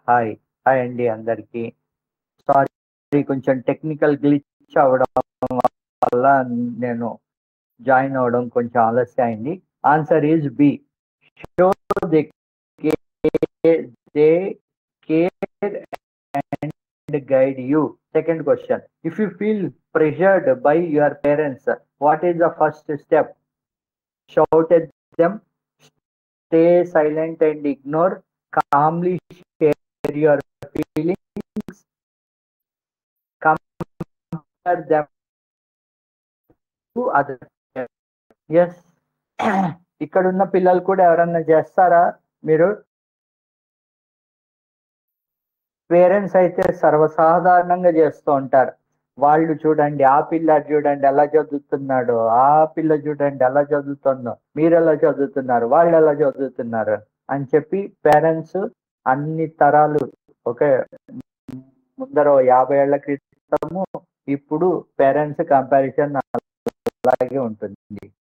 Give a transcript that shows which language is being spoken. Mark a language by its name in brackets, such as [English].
[Telugu] Hi hi అండి అందరికీ. Sorry కొంచెం టెక్నికల్ గ్లిచ్ అవ్వడం వల్ల నేను జాయిన్ అవ్వడం కొంచెం ఆలస్యం అయింది. [English] Answer is B. Show they care and guide you. Second question. If you feel pressured by your parents, what is the first step? Shout at them, stay silent and ignore, calmly share your feelings, compare them to others. Yes. [Telugu] ఇక్కడున్న పిల్లలు కూడా ఎవరన్నా చేస్తారా? మీరు parents అయితే సర్వసాధారణంగా చేస్తూ ఉంటారు. వాళ్ళు చూడండి, ఆ పిల్లాడు చూడండి ఎలా చదువుతున్నాడు, ఆ పిల్ల చూడండి ఎలా చదువుతుందో, మీరు ఎలా చదువుతున్నారు, వాళ్ళు ఎలా చదువుతున్నారు అని చెప్పి పేరెంట్స్ అన్ని తరాలు ఓకే ముందర 50 ఏళ్ల క్రితము ఇప్పుడు పేరెంట్స్ కంపారిజన్ అలాగే ఉంటుంది.